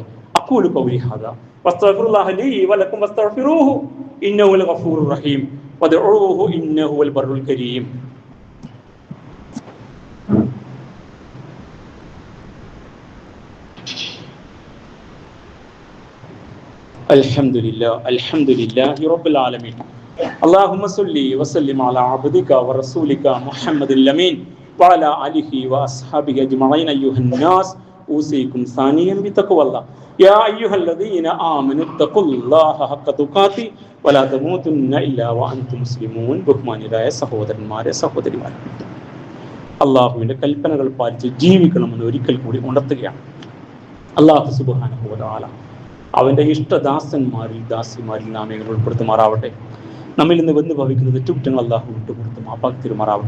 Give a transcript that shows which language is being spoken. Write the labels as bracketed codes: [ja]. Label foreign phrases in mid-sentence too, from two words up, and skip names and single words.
[ar] أقول قولي هذا وأستغفر الله لي ولكم واستغفروه إنه هو الغفور الرحيم وادعوه إنه هو البر الكريم. الحمد لله رب العالمين. اللهم صل وسلم على عبدك ورسولك محمد الأمين وعلى آله وأصحابه أجمعين. أيها الناس أوصيكم ثانيا بتقوى الله يا أيها الذين آمنوا اتقوا الله حق تقاته ولا تموتن إلا وأنتم مسلمون. [ml] ബഹുമാന്യരായ സഹോദരന്മാരെ, സഹോദരിമാരെ, അള്ളാഹുവിന്റെ കൽപ്പനകൾ പാലിച്ച് ജീവിക്കണമെന്ന് ഒരിക്കൽ കൂടി ഉണർത്തുകയാണ്. [ar] الله سبحانه وتعالى [ml] അവന്റെ ഇഷ്ടദാസന്മാരിൽ, ദാസിമാരിൽ നാം എങ്ങനെ ഉൾപ്പെടുത്തുമാറാവട്ടെ. നമ്മിൽ നിന്ന് വന്ന് ഭവിക്കുന്ന തെറ്റുകുറ്റങ്ങൾ അള്ളാഹു വിട്ടുകൊടുത്ത് മാപ്പാക്കി തരുമാറാവട്ടെ.